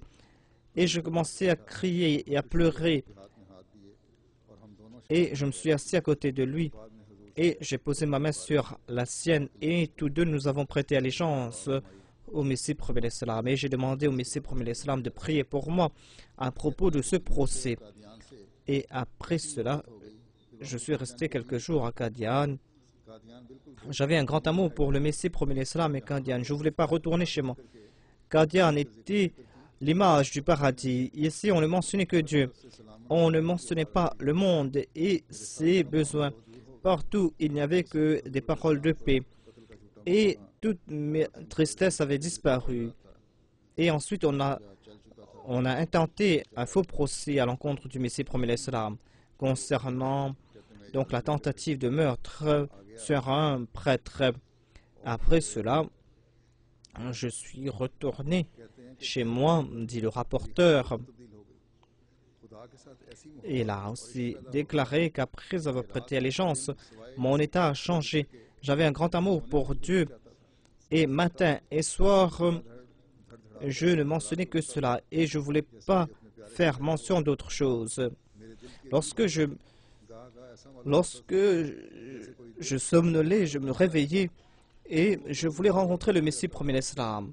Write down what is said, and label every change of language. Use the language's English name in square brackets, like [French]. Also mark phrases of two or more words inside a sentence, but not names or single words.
[French] Et je commençais à crier et à pleurer. Et je me suis assis à côté de lui. Et j'ai posé ma main sur la sienne et tous deux nous avons prêté allégeance au Messie premier l'Islam et j'ai demandé au Messie premier l'Islam de prier pour moi à propos de ce procès. [Urdu] قادیان سے [French] Et après cela, je suis resté quelques jours à Qadian. [Urdu] قادیان بالکل [French] J'avais un grand amour pour le Messie premier l'Islam et Qadian. Je ne voulais pas retourner chez moi. Qadian était l'image du paradis. Ici, on ne mentionnait que Dieu. On ne mentionnait pas le monde et ses besoins. Partout, il n'y avait que des paroles de paix. Et toute mes tristesse avait disparu. Et ensuite, on a intenté un faux procès à l'encontre du Messie premier l'Islam concernant donc la tentative de meurtre sur un prêtre. Après cela, je suis retourné chez moi, dit le rapporteur. [Urdu] خدا کے ساتھ ایسی [French] Et il a aussi déclaré qu'après avoir prêté allégeance, mon état a changé. J'avais un grand amour pour Dieu. Et matin et soir, je ne mentionnais que cela. Et je ne voulais pas faire mention d'autre chose. Lorsque je somnolais, je me réveillais et je voulais rencontrer le Messie premier l'Islam.